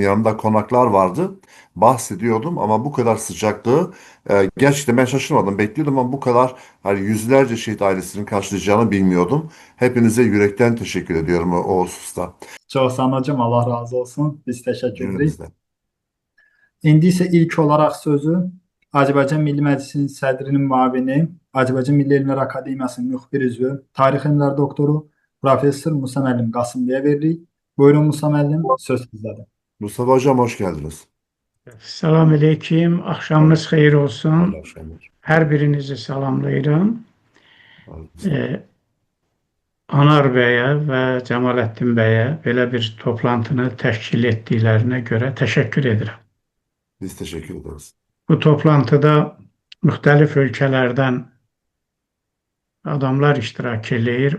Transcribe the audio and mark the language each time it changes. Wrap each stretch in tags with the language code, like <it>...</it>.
<tr>Yanımda konaklar vardı. Bahsediyordum ama bu kadar sıcaklığı gerçekten ben şaşırmadım. Bekliyordum ama bu kadar hani yüzlerce şehit ailesinin karşılayacağını bilmiyordum. Hepinize yürekten teşekkür ediyorum o hususta.</tr> <az>Çox sağ olun hocam, Allah razı olsun. Biz təşəkkür edirik.</az> <tr>Gününüzde.</tr> <az>İndi isə ilk olaraq sözü Azərbaycan Milli Məclisinin sədrinin müavini, Azərbaycan Milli Elmlər Akademiyasının müxbir üzvü, tarix elmləri doktoru Professor Musa müəllim Qasımlıya veririk. Buyurun Musa müəllim, söz sizdədir.</az> <tr>Mustafa Hocam hoş geldiniz.</tr> <az>Salam aleyküm, axşamınız xeyir olsun. Allah şükür. Hər birinizi salamlayıram. Aleyküm. Anar bəyə və Cəmaləddin bəyə belə bir toplantını təşkil etdiklərinə görə təşəkkür edirəm.</az> <tr>Biz teşekkür ederiz.</tr> <az>Bu toplantıda müxtəlif ölkələrdən adamlar iştirak eləyir.</az>